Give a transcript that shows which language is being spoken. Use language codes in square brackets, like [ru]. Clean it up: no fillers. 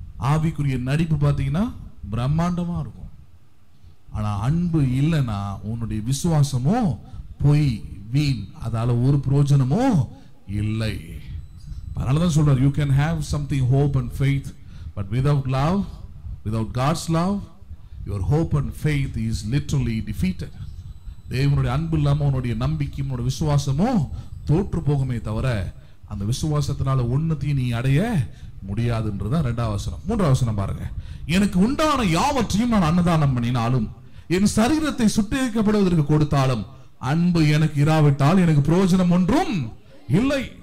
[ta] ஆவிக்குரிய நடிப்பு பார்த்தீங்கன்னா பிரம்மாண்டமா இருக்கும். ஆனா அன்பு இல்லைன்னா உன்னுடைய விசுவாசமோ பொய், வீண், அதால ஒரு பிரயோஜனமோ இல்லை. அதனாலதான் சொல்றாரு, [en] you can have something hope and faith, but without love, without God's love, your hope and faith is literally defeated. [ta] தேவனுடைய அன்பு இல்லாம உன்னுடைய நம்பிக்கையும் உன்னுடைய விசுவாசமும் தோற்று போகுமே தவிர அந்த விசுவாசத்தினால ஒன்னத்தையும் நீ அடைய முடியாதுன்றதான் 2வது வசனம். 3வது வசனம் பாருங்க, எனக்கு உண்டான யாவற்றையும் நான் அன்னதானம் பண்ணினாலும் என் சரீரத்தை சுட்டெரிக்கப்படுவதற்கு கொடுத்தாலும் அன்பு எனக்கு இராவிட்டால் எனக்கு பிரயோஜனம் ஒன்றும் இல்லை.